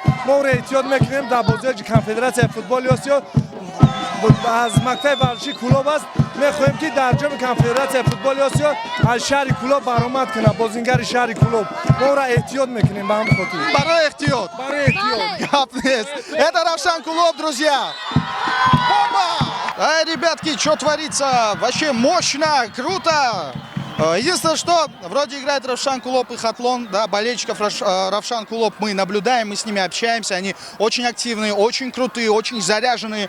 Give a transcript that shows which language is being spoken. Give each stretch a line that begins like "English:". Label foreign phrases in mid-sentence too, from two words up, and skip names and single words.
Tajik: Мо эҳтиёт мекунем дар бозии конфедератсияи футболи Осиё аз мактаби варзиши клуб аст. мехоҳем ки дар ҷоми конфедератсияи футболи Осиё аз шаҳри клуб баромад кунад бозингари шаҳри клуб. Моро эҳтиёт мекунем ба ҳамин хотир. Барои эҳтиёт. Барои эҳтиёт. Гап нест.
Russian: Это Равшан клуб, друзья. Бомба! Ай, ребятки, что творится? Вообще мощно, круто. Единственное, что вроде играет Равшан Кулоп и Хатлон, да, болельщиков Равшан Кулоп мы наблюдаем, мы с ними общаемся, они очень активные, очень крутые, очень заряженные.